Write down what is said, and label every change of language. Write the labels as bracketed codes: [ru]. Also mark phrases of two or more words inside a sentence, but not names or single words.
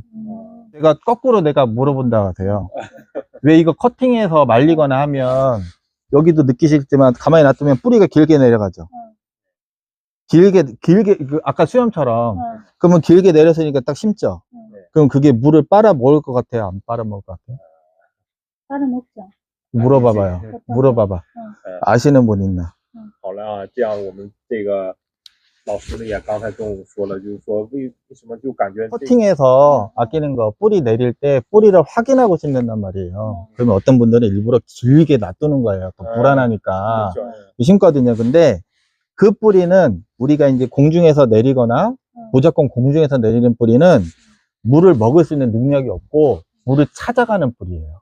[ko] 내가 거꾸로 물어본다고 하세요. 왜 이거 커팅해서 말리거나 하면 여기도 느끼시겠지만 가만히 놔두면 뿌리가 길게 내려가죠. 길게 아까 수염처럼 그러면 길게 내렸으니까 딱 심죠. 그럼 그게 물을 빨아 먹을 것 같아요? 안 빨아 먹을 것 같아요? 빨아먹죠. 물어봐봐요. 물어봐봐. 아시는 분 있나? [zh] 好了啊，这样我们这个老师呢也刚才跟我们说了，就是说为什么就感觉 [ko] 커팅해서 아끼는 거 뿌리 내릴 때 뿌리를 확인하고 심는단 말이에요. 그러면 어떤 분들은 일부러 길게 놔두는 거예요. 또 불안하니까 심거든요. 근데 그 뿌리는 우리가 이제 공중에서 내리거나 무조건 공중에서 내리는 뿌리는 물을 먹을 수 있는 능력이 없고 물을 찾아가는 뿌리예요.